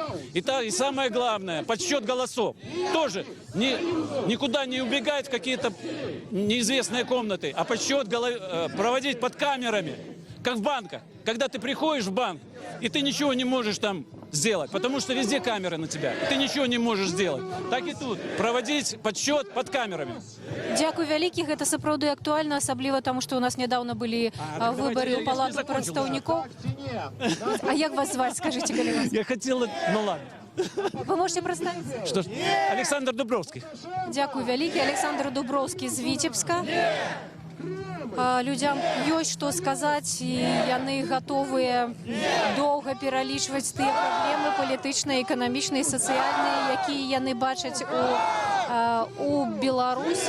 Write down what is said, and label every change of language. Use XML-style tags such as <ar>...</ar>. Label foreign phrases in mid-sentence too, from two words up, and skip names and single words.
<ru>И самое главное, подсчет голосов. Тоже никуда не убегать в какие-то неизвестные комнаты, а подсчет проводить под камерами, как в банках. Когда ты приходишь в банк, и ты ничего не можешь там сделать, потому что везде камеры на тебя. Ты ничего не можешь сделать. Так и тут. Проводить подсчет под камерами.</ru> <be>Дзякуй вялікі, гэта сапраўды актуальна, асабліва таму, што ў нас нядаўна былі выбары ў палату прадстаўнікоў. А як вас зваць, скажите, калі вас?</be> <ru>Я хотел... Ну ладно. Вы можете представиться? Что ж, Александр Дубровский.</ru> <be>Дзякуй вялікі, Александр Дубровскі з Віцебска. Людям ёсць што сказаць, і яны гатовыя доўга пералічваць тыя праблемы палітычныя, эканамічныя, сацыяльныя, якія яны бачаць у Беларусі.</be>